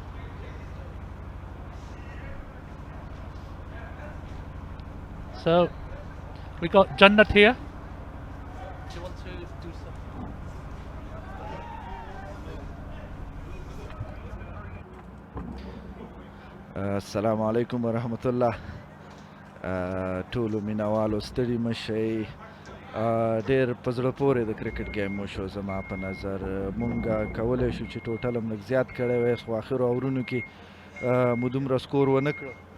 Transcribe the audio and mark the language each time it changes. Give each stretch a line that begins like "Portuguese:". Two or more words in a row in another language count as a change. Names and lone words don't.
English: So we got Jannat here. Do you want to do something?
Arabic: السلام علیکم ورحمت الله.
Pashto: ټولو مینوالو ستړي مشئ. ډېر په زړه پورې د کرکټ ګیم وشو. زما په نظر مونږ کولی شو چې ټوټل هم لږ زیات کړی وای، خو آخرو اورونو کې مو دومره سکور ونه کړو.